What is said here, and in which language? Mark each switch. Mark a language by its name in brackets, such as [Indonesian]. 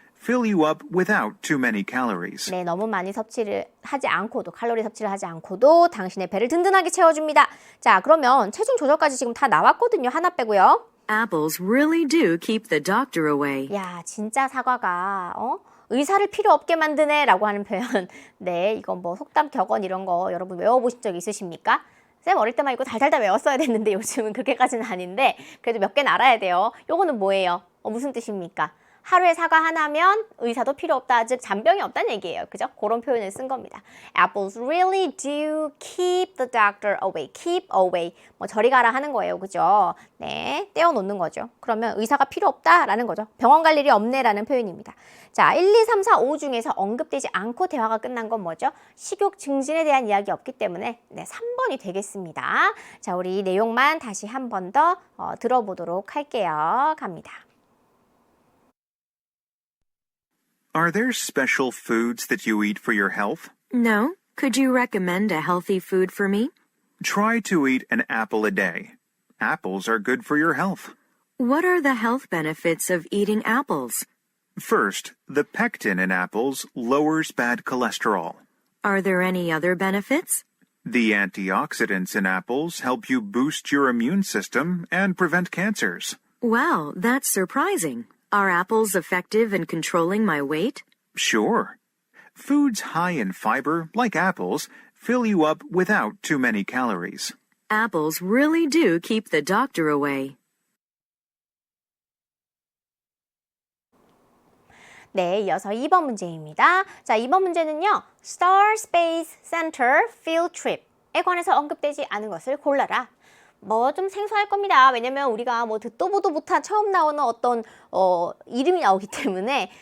[English] fill you up without too many calories. [Korean] 네, 너무 많이 섭취를 하지 않고도, 칼로리 섭취를 하지 않고도 당신의 배를 든든하게 채워줍니다. 자, 그러면 체중 조절까지 지금 다 나왔거든요. 하나 빼고요. [English] Apples really do keep the doctor away. [Korean] 야, 진짜 사과가 의사를 필요 없게 만드네 라고 하는 표현. 네, 이건 뭐 속담 격언 이런 거 여러분 외워보신 적 있으십니까? 쌤 어릴 때만 이거 달달달 외웠어야 됐는데 요즘은 그렇게까지는 아닌데 그래도 몇 개는 알아야 돼요. 요거는 뭐예요? 무슨 뜻입니까? 하루에 사과 하나면 의사도 필요 없다, 즉 잔병이 없다는 얘기예요. 그죠? 그런 표현을 쓴 겁니다. [English] Apples really do keep the doctor away. Keep away. [Korean] 뭐 저리 가라 하는 거예요. 그죠? 네, 떼어놓는 거죠. 그러면 의사가 필요 없다라는 거죠. 병원 갈 일이 없네라는 표현입니다. 자, 1, 2, 3, 4, 5 중에서 언급되지 않고 대화가 끝난 건 뭐죠? 식욕 증진에 대한 이야기 없기 때문에 네, 3번이 되겠습니다. 자, 우리 이 내용만 다시 한 번 더 들어보도록 할게요. 갑니다. [English] Are there special foods that you eat for your health? No. Could you recommend a healthy food for me? Try to eat an apple a day. Apples are good for your health. What are the health benefits of eating apples? First, the pectin in apples lowers bad cholesterol. Are there any other benefits? The antioxidants in apples help you boost your immune system and prevent cancers. Wow, that's surprising. Are apples effective in controlling my weight? Sure. Foods high in fiber, like apples, fill you up without too many calories. Apples really do keep the doctor away. [Korean] 네, 이어서 2번 문제입니다. 자, 2번 문제는요. Star Space Center Field Trip에 관해서 언급되지 않은 것을 골라라. 뭐 좀 생소할 겁니다. 왜냐면 우리가 뭐 듣도 보도 못한 처음 나오는 어떤 이름이 나오기 때문에.